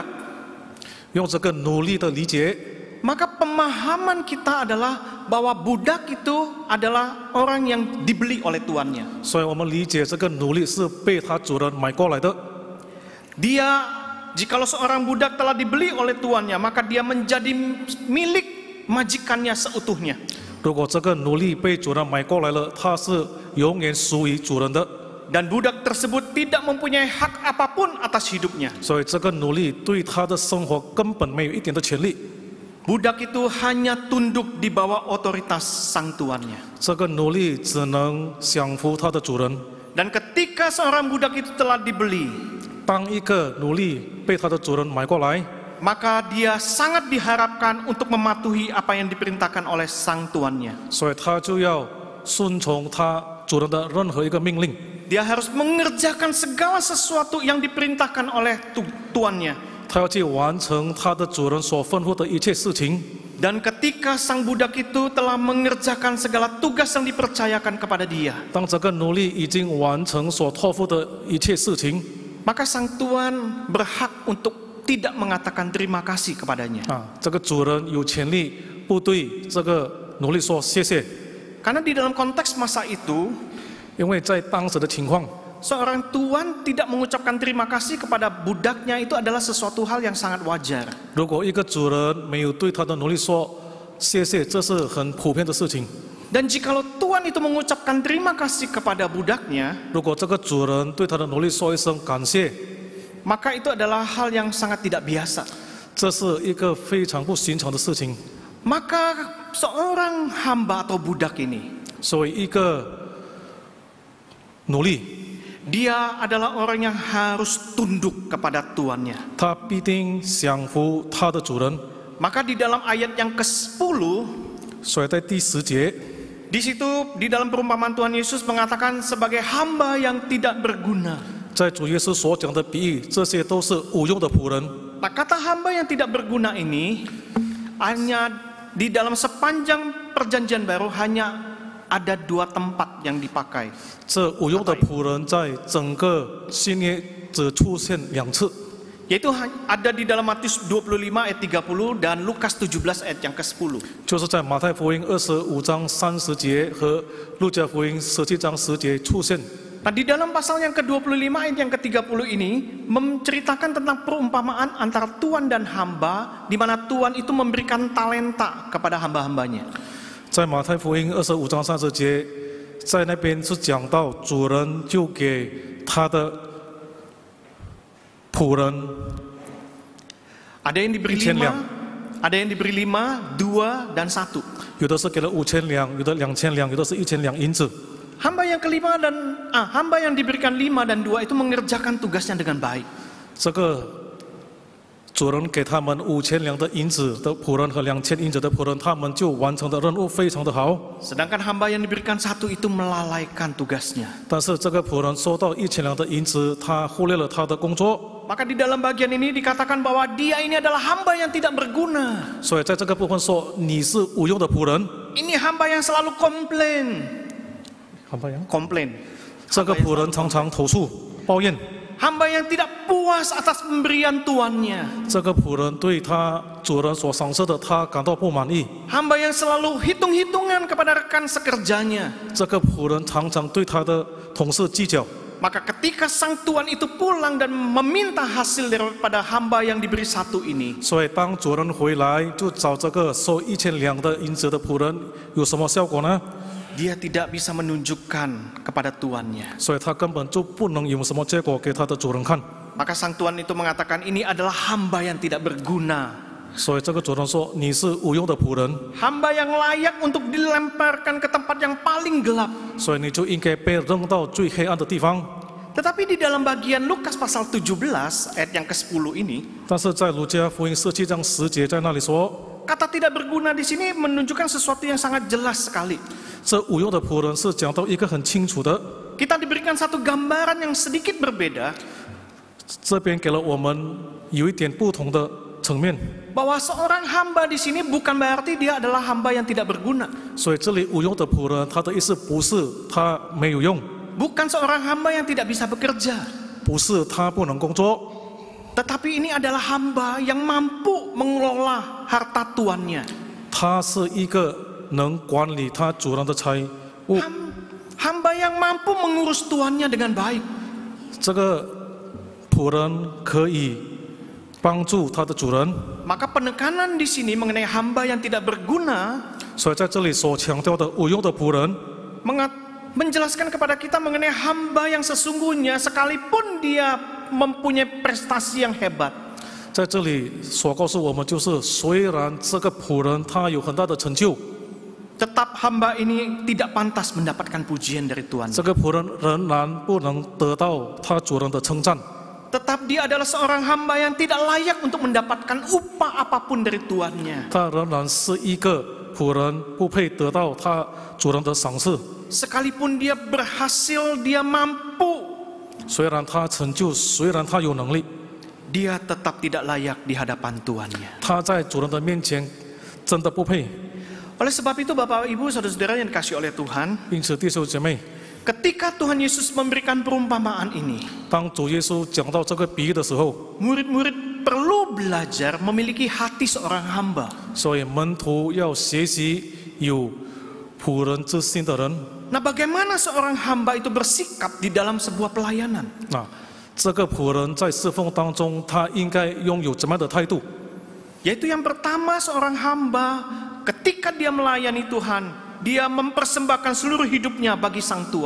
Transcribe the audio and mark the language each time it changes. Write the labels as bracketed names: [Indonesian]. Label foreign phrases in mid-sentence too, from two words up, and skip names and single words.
[Chinese] 用这个奴隶的理解， [Indonesian] maka pemahaman kita adalah bahwa budak itu adalah orang yang dibeli oleh tuannya. [Chinese] 所以我们理解这个奴隶是被他主人买过来的。 [Indonesian] Dia, jikalau seorang budak telah dibeli oleh tuannya, maka dia menjadi milik majikannya seutuhnya. [Chinese] 如果这个奴隶被主人买过来了，他是永远属于主人的。 [Indonesian] Dan budak tersebut tidak mempunyai hak apapun atas hidupnya. [Chinese] 所以，这个奴隶对他的生活根本没有一点的权利。 [Indonesian] Budak itu hanya tunduk di bawah otoritas sang tuannya. [Chinese] 这个奴隶只能降服他的主人。 [Indonesian] Dan ketika seorang budak itu telah dibeli, [Chinese] 当一个奴隶被他的主人买过来， [Indonesian] maka dia sangat diharapkan untuk mematuhi apa yang diperintahkan oleh sang tuannya. [Chinese] 所以他就要顺从他主人的任何一个命令。 [Indonesian] Dia harus mengerjakan segala sesuatu yang diperintahkan oleh tuannya. [Chinese] 他要去完成他的主人所吩咐的一切事情。 [Indonesian] Dan ketika sang budak itu telah mengerjakan segala tugas yang dipercayakan kepada dia, [Chinese] 当这个奴隶已经完成所托付的一切事情， [Indonesian] maka sang tuan berhak untuk tidak mengatakan terima kasih kepadanya. [Chinese] 这个主人有权利不对这个奴隶说谢谢， [Indonesian] Karena di dalam konteks masa itu, [Chinese] 因为在当时的情况， [Indonesian] seorang tuan tidak mengucapkan terima kasih kepada budaknya itu adalah sesuatu hal yang sangat wajar. [Chinese] 如果一个主人没有对他的奴隶说谢谢，这是很普遍的事情。 [Indonesian] Dan jikalau tuan itu mengucapkan terima kasih kepada budaknya, [Chinese] 如果这个主人对他的奴隶说一声感谢， [Indonesian] maka itu adalah hal yang sangat tidak biasa. [Chinese] 这是一个非常不寻常的事情。 [Indonesian] Maka seorang hamba atau budak ini, [Chinese] 所以一个奴隶， [Indonesian] dia adalah orang yang harus tunduk kepada tuannya. [Chinese] 他必定降服他的主人。 [Indonesian] Maka di dalam ayat yang ke-10, [Chinese] 所以在第10节， [Indonesian] di situ di dalam perumpamaan Tuhan Yesus mengatakan sebagai hamba yang tidak berguna. [Chinese] 在主耶稣所讲的比喻，这些都是无用的仆人。 [Indonesian] Nah, kata hamba yang tidak berguna ini hanya di dalam sepanjang perjanjian baru hanya ada 2 tempat yang dipakai. [Chinese] 这无用的仆人在整个新约只出现2次， [Indonesian] Yaitu ada di dalam Matius 25 ayat 30 dan Lukas 17 ayat yang ke-10. [Chinese] 就是在马太福音25章30节和路加福音17章10节出现。 [Indonesian] Nah, di dalam pasal yang ke-25 ayat yang ke-30 ini menceritakan tentang perumpamaan antara tuan dan hamba, di mana tuan itu memberikan talenta kepada hamba-hambanya. [Chinese] 在马太福音25章30节，在那边是讲到主人就给他的仆人 [Indonesian] Ada yang diberi [Chinese] 1000 两， [Indonesian] 5, ada yang diberi 5, 2, dan 1. [Chinese] 有的是给了5000两，有的2000两，有的是1000两银子。 [Indonesian] Hamba yang kelima dan hamba yang diberikan 5 dan 2 itu mengerjakan tugasnya dengan baik. [Chinese] 这个主人给他们5000两的银子的仆人和2000银子的仆人，他们就完成的任务非常的好。 [Indonesian] Sedangkan hamba yang diberikan 1 itu melalaikan tugasnya. [Chinese] 但是这个仆人收到1000两的银子，他忽略了他的工作。 [Indonesian] Maka di dalam bagian ini dikatakan bahwa dia ini adalah hamba yang tidak berguna. [Chinese] 所以在这个部分说你是无用的仆人。 [Indonesian] Ini hamba yang selalu komplain. [Chinese] 这个仆人常常投诉抱怨。 [Indonesian] Hamba yang tidak puas atas pemberian tuannya. [Chinese] 这个仆人对他主人所赏赐的，他感到不满意。 [Indonesian] Hamba yang selalu hitung-hitungan kepada rekan sekerjanya. [Chinese] 这个仆人常常对他的同事计较。 [Indonesian] Maka ketika sang tuan itu pulang dan meminta hasil daripada hamba yang diberi 1 ini, [Chinese] 所以当主人回来，就找这个收1000两的银子的仆人，有什么效果呢？ [Indonesian] dia tidak bisa menunjukkan kepada tuannya. [Chinese] 所以他根本就不能有什么结果给他的主人看。 [Indonesian] Maka sang tuan itu mengatakan ini adalah hamba yang tidak berguna. [Chinese] 所以这个主人说你是无用的仆人， [Indonesian] Hamba yang layak untuk dilemparkan ke tempat yang paling gelap. [Chinese] 所以你就应该被扔到最黑暗的地方。 [Indonesian] Tetapi di dalam bagian Lukas pasal 17 ayat yang ke-10 ini, [Chinese] 但是在路加福音17章10节在那里说， [Indonesian] kata tidak berguna di sini menunjukkan sesuatu yang sangat jelas sekali. [Chinese] 这无用的仆人是讲到一个很清楚的， [Indonesian] Kita diberikan satu gambaran yang sedikit berbeda, [Chinese] 这边给了我们有一点不同的层面。 [Indonesian] bahwa seorang hamba di sini bukan berarti dia adalah hamba yang tidak berguna. [Chinese] 所以这里无用的仆人，他的意思不是他没有用， [Indonesian] Bukan seorang hamba yang tidak bisa bekerja. [Chinese] 不是他不能工作， [Indonesian] Tetapi ini adalah hamba yang mampu mengelola harta tuannya. [Chinese] 他是一个能管理他主人的财物。 [Indonesian] Hamba yang mampu mengurus tuannya dengan baik. [Chinese] 这个仆人可以帮助他的主人， [Indonesian] Maka penekanan di sini mengenai hamba yang tidak berguna [Chinese] 所以在这里所强调的无用的仆人， [Indonesian] menjelaskan kepada kita mengenai hamba yang sesungguhnya sekalipun dia mempunyai prestasi yang hebat, [Chinese] 在这里所告诉我们就是，虽然这个仆人他有很大的成就， [Indonesian] tetap hamba ini tidak pantas mendapatkan pujian dari Tuhan. [Chinese] 这个仆人仍然不能得到他主人的称赞。 [Indonesian] tetap dia adalah seorang hamba yang tidak layak untuk mendapatkan upah apapun dari tuannya. [Chinese] 他仍然是一个仆人，不配得到他主人的赏赐。 [Indonesian] Sekalipun dia berhasil, dia mampu, [Chinese] 虽然他成就，虽然他有能力， [Indonesian] dia tetap tidak layak di hadapan tuannya. [Chinese] 他在主人的面前真的不配。 [Indonesian] Oleh sebab itu Bapak Ibu Saudara-saudara yang dikasihi oleh Tuhan, [Chinese] 因此，弟兄姐妹， [Indonesian] ketika Tuhan Yesus memberikan perumpamaan ini, [Chinese] 当主耶稣讲到这个比喻的时候， [Indonesian] murid-murid perlu belajar memiliki hati seorang hamba. [Chinese] 所以门徒要学习有仆人之心的人。 [Indonesian] Nah, bagaimana seorang hamba itu bersikap di dalam sebuah pelayanan? [Chinese] 那这个仆人在侍奉当中，他应该拥有怎么样的态度？ [Indonesian] Yaitu yang pertama, seorang hamba ketika dia melayani Tuhan, dia mempersembahkan seluruh hidupnya bagi Sang Tuan.